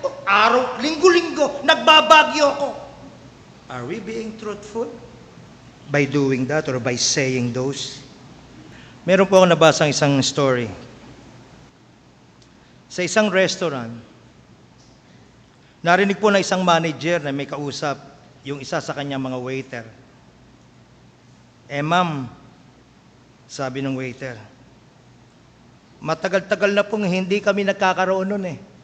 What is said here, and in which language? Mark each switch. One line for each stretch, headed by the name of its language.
Filipino: Araw, linggo-linggo, nagbabagyo ako.
English: Are we being truthful? By doing that or by saying those?
Filipino: Meron po ako nabasang isang story. Sa isang restaurant, narinig po na isang manager na may kausap yung isa sa kanyang mga waiter. Ma'am, sabi ng waiter, matagal-tagal na pong hindi kami nagkakaroon nun eh.